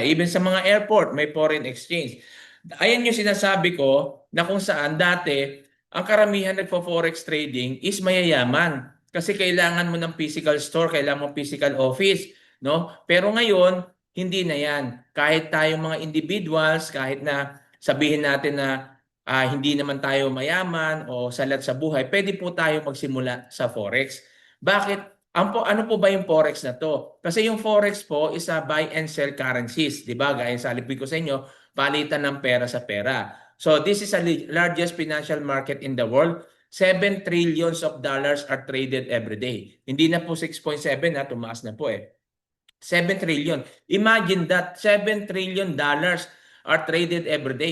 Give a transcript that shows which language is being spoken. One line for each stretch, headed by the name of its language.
Filipino: Even sa mga airport, may foreign exchange. Ayan yung sinasabi ko na kung saan dati ang karamihan nagfo-forex trading is mayayaman kasi kailangan mo ng physical store, kailangan mo physical office, no? Pero ngayon, hindi na 'yan. Kahit tayong mga individuals, kahit na sabihin natin na hindi naman tayo mayaman o salat sa buhay, pwede po tayo magsimula sa forex. Bakit? Ano po ba yung forex na to? Kasi yung
English: forex po is a buy and sell currencies,
Filipino: 'di ba? Gaya sa sabi ko sa inyo, palitan ng pera sa pera.
English: So this is a largest financial market in the world. 7 trillions of dollars are traded every day.
Filipino: Hindi na po 6.7 na, tumaas na po eh. 7 trillion.
English: Imagine that, 7 trillion dollars are traded every day.